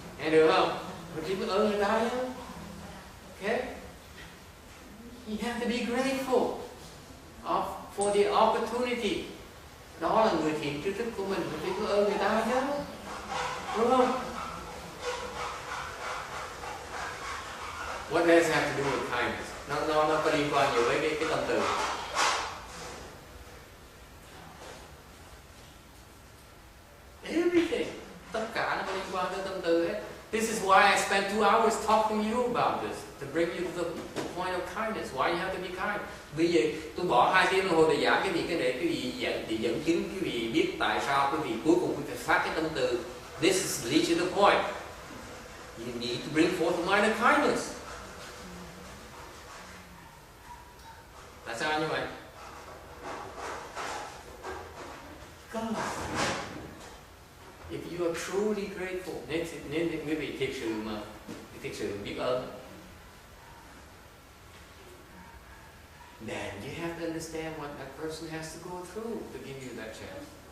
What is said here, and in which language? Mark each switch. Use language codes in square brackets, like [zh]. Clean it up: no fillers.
[vi] được không? Mình chỉ biết ơn người ta nhé. [en] Okay? You have to be grateful for the opportunity. [vi] Đó là người thiện tri thức của mình phải biết ơn người ta nhé. Đúng không? [en] What does it have to do with kindness? [vi] Nó có liên quan nhiều với cái tâm từ. [en] Everything. [vi] Tất cả nó có liên quan tới tâm từ hết. [en] This is why I spent 2 hours talking to you about this, to bring you to the point of kindness. Why you have to be kind. [vi] Bây giờ tôi bỏ 2 tiếng đồng hồ để giảng cái gì cái để quý vị dẫn chứng, quý vị biết tại sao quý vị cuối cùng quý vị phát cái tâm từ. [en] This is leads to the point. You need to bring forth a mind of kindness. [vi] Tại sao như vậy? [en] God. If you are truly grateful, [vi] nên quý vị thực sự biết ơn, [en] then you have to understand what that person has to go through to give you that chance.